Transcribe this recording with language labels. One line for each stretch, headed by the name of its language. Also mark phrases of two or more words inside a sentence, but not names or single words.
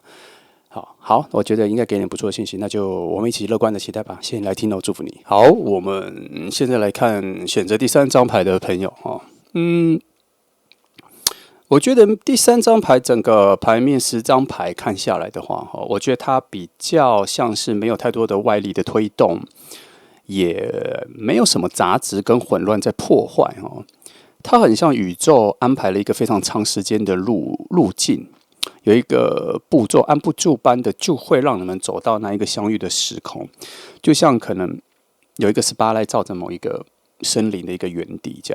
Chinese: 好，我覺得應該給你不錯的信息，那就我們一起樂觀的期待吧。先來聽我祝福你。好，我們現在來看選擇第3張牌的朋友哈。我覺得第3張牌整個牌面10張牌看下來的話，我覺得它比較像是沒有太多的外力的推動，也沒有什麼雜質跟混亂在破壞哦。它很像宇宙安排了一個非常長時間的路徑，有一個步驟按部就班的，就會讓你們走到那一個相遇的時空，就像可能有一個spotlight照着某一個森林的一個園地這樣。